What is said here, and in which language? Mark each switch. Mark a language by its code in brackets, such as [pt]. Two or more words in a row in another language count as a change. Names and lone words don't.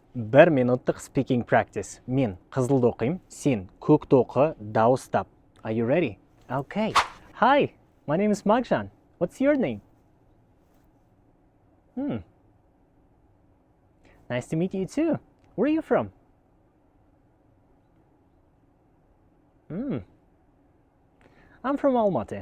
[kk] 1 минуттық [en] speaking practice. [kk] Мен қызылды оқим, сен көкті оқы, дауыстап. [en] Are you ready? Okay. Hi, my name is Magzhan. What's your name? Nice to meet you too. Where are you from? I'm from Almaty.